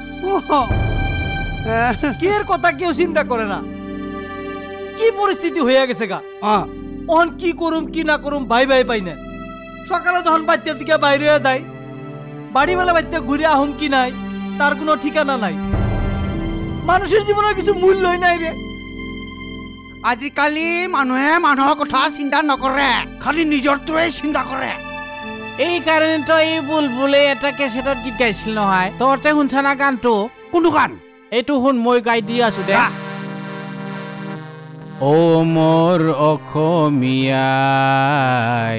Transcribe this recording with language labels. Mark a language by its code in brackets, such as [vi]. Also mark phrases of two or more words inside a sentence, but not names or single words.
[bn] কি এর কথা কেউ চিন্তা করে না কি পরিস্থিতি হয়ে গেছে গা ওহন কি করুম কি না করুম ভাই ভাই পাই না সকালে যখন বাড়িতে দিকে বাইরে যায় বাড়ি বেলা বাড়িতে ঘুরে আহুম কি নাই তার কোনো ঠিকানা নাই মানুষের জীবনের কিছু মূল্যই নাই রে [as] আজিকালি মানুহে মানুহৰ কথা চিন্তা নকৰে খালি নিজৰটোৱে চিন্তা কৰে এই কাৰণে তো এই বুলবুলে এটা কেছেটত গীত গাইছিল নহয় তহঁতে শুনছা না গানটো কোনটো গান এইটো শুন মই গাই দি আছো দে ও মোৰ অসমীয়াই